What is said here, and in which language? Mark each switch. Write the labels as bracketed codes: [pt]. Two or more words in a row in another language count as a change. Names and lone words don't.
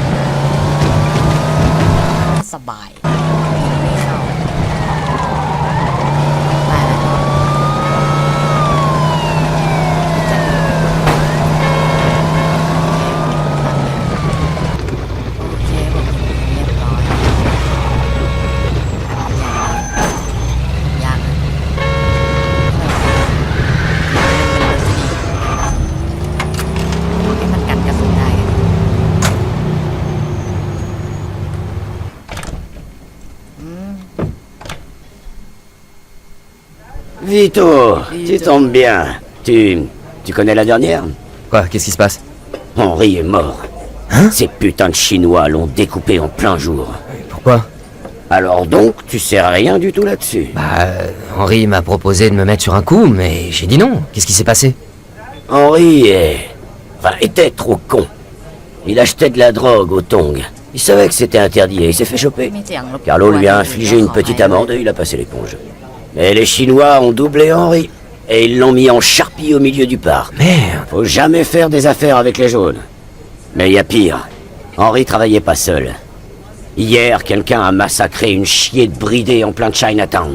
[th] สบายไม่เข้าไปแล้วโอเคผมเรียบร้อยยากนะให้มันกันกระสุนได้กัน [fr] Vito, tu tombes bien. Tu connais la dernière? Quoi, qu'est-ce qui se passe? Henri est mort. Ces putains de Chinois l'ont découpé en plein jour. Pourquoi? Alors donc, tu sais rien du tout là-dessus? Henri m'a proposé de me mettre sur un coup, mais j'ai dit non. Qu'est-ce qui s'est passé? Henri était trop con. Il achetait de la drogue au Tong. Il savait que c'était interdit et il s'est fait choper. [th] มีเสียงรบกวน [fr] Carlo lui a infligé une petite amende et il a passé l'éponge. Mais les Chinois ont doublé Henri. Et ils l'ont mis en charpie au milieu du parc. Merde. Faut jamais faire des affaires avec les jaunes. Mais il y a pire. Henri travaillait pas seul. Hier, quelqu'un a massacré une chier de bridée en plein Chinatown.